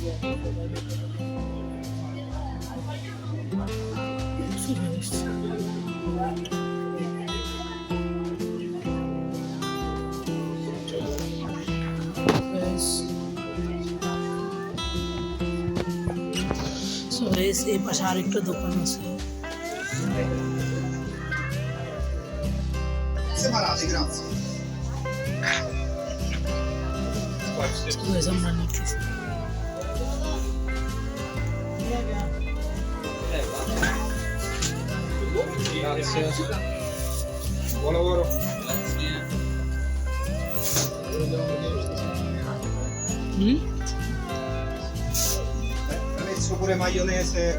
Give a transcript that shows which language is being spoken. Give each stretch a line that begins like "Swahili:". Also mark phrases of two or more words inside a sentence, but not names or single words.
English: So guys. Guys. So guys,
Bangla: এই পাশে আরেকটা দোকান আছে।
Italian: Separati, grazie.
English: So guys,
Bangla: আমরা নিতেছি।
Italian: Grazie. Buon lavoro. হুম? Hai messo pure maionese e